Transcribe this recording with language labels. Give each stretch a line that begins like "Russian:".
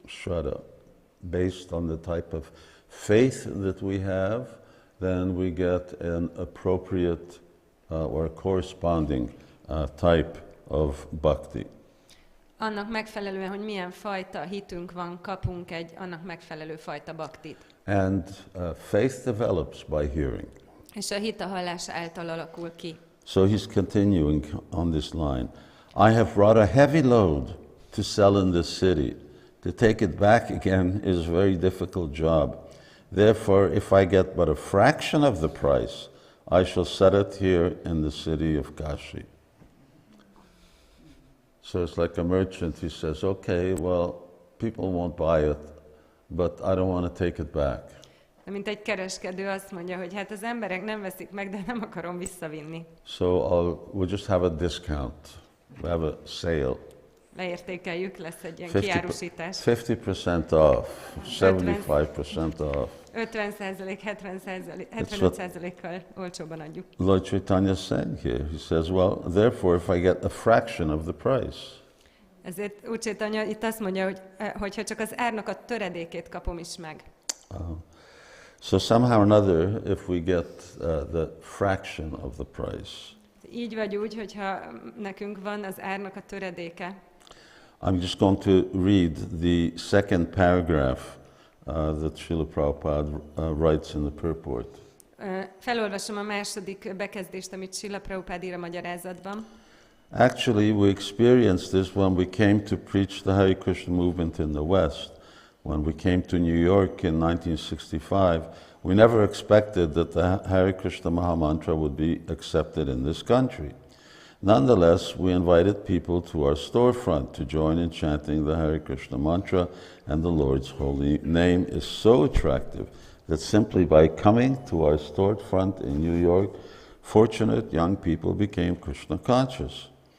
English: Shraddha. Based on the type of faith that we have, then we get an appropriate or corresponding type of bhakti.
Hungarian: Annak megfelelően, hogy milyen fajta hitünk van, kapunk egy annak megfelelő fajta bhaktit.
English: And faith develops by hearing.
Hungarian: És a hit a hallás által alakul ki.
English: So he's continuing on this line. I have brought a heavy load to sell in this city. To take it back again is a very difficult job. Therefore, if I get but a fraction of the price, I shall set it here in the city of Kashi. So it's like a merchant, he says, okay, well, people won't buy it, but I don't want to take it back.
Hungarian: De mint egy kereskedő azt mondja, hogy hát az emberek nem veszik meg, de nem akarom visszavinni.
English: So we'll just have a discount. We have a sale.
Hungarian: Leértékeljük, lesz egy ilyen kiárusítás.
English: 50% off, 75% off.
Hungarian: 50%, 75%-kal olcsóban adjuk.
English: Lord Caitanya said here, he says, well, therefore, if I get a fraction of the price.
Hungarian: Ezért úgy Caitanya itt azt mondja, hogy ha csak az árnak a töredékét kapom is meg.
English: So somehow or another, if we get the fraction of the price.
Hungarian: Így vagy úgy, hogyha nekünk van az árnak a töredéke.
English: I'm just going to read the second paragraph that Srila Prabhupada writes in the purport.
Hungarian: Felolvasom a második bekezdést, amit Srila Prabhupada ír a magyarázatban.
English: Actually, we experienced this when we came to preach the Hare Krishna movement in the West. When we came to New York in 1965, we never expected that the Hare Krishna Mahamantra would be accepted in this country. Nonetheless, we invited people to our storefront to join in chanting the Hare Krishna mantra, and the Lord's holy name is so attractive that simply by coming to our storefront in New York, fortunate young people became Krishna conscious.